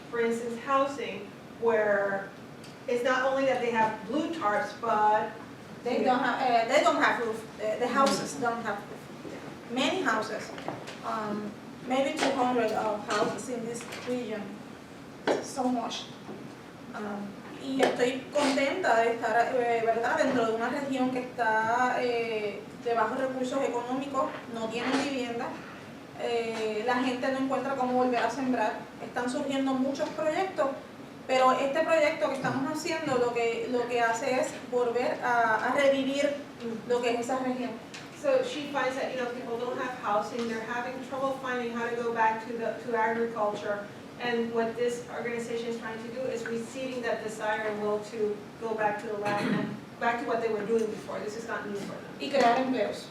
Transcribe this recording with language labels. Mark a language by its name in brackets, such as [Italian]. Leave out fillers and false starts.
[English] For instance, housing, where it's not only that they have blue tarps, but They don't have roof. The houses don't have roof. Many houses, maybe 200 houses in this region. So much. [Spanish] Y estoy contenta de estar, ¿verdad?, dentro de una región que está de bajos recursos económicos, no tienen vivienda, la gente no encuentra cómo volver a sembrar. Están surgiendo muchos proyectos, pero este proyecto que estamos haciendo lo que hace es volver a revivir lo que es esa región. [English] so she finds that, people don't have housing, they're having trouble finding how to go back to agriculture. And what this organization is trying to do is reseeding that desire and will to go back to the land and back to what they were doing before. This is not new for them. [Spanish] Y crear empleos.